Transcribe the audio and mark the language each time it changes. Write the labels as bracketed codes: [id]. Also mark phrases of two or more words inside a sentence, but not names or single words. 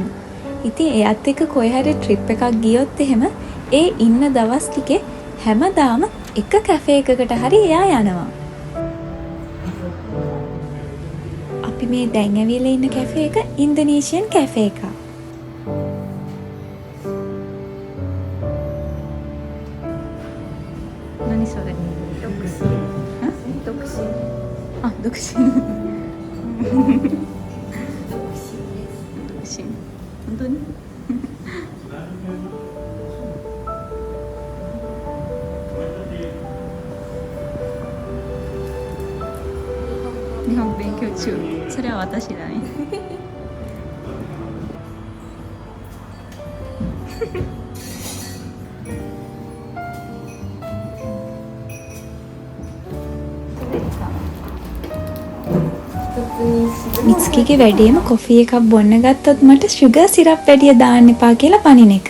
[si] ඉතින් එයත් එක්ක කොයි හරි ට්‍රිප් එකක් ගියොත් එහෙම ඒ ඉන්න දවස් ටිකේ හැමදාම එක කැෆේ එකකට හරි එයා යනවා. අපි මේ දැන් ඇවිල්ලා ඉන්න කැෆේ එක [en] Indonesian cafe [si] එකක්. [ja] 何それ？独身。独身。あ、独身。独身。本当に？日本勉強中。それは私だね。 [si] මිත්ස්කිගේ වැඩේම කොෆි එකක් බොන්න ගත්තොත් මට [en] sugar syrup [si] වැඩිය දාන්න එපා කියලා පනින එක.